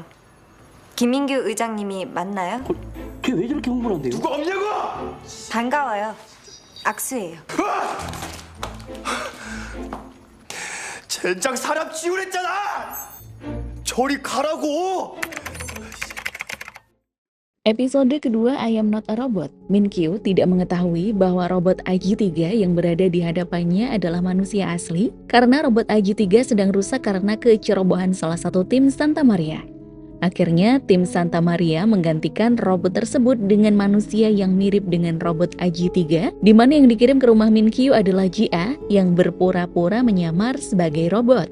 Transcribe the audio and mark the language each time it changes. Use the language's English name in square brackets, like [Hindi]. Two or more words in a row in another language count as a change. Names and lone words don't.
[Korean] 김민규 의장님이 맞나요? 걔 왜 저렇게 홍보를 한대요? 누가 없냐고! 반가워요. 악수예요. 젠장 사람 지우랬잖아! 저리 가라고! [Indonesian] Episode kedua I Am Not a Robot, Min-kyu tidak mengetahui bahwa robot AJ3 yang berada di hadapannya adalah manusia asli karena robot AJ3 sedang rusak karena kecerobohan salah satu tim Santa Maria. Akhirnya, tim Santa Maria menggantikan robot tersebut dengan manusia yang mirip dengan robot AJ3, di mana yang dikirim ke rumah Min-kyu adalah Ji-a yang berpura-pura menyamar sebagai robot.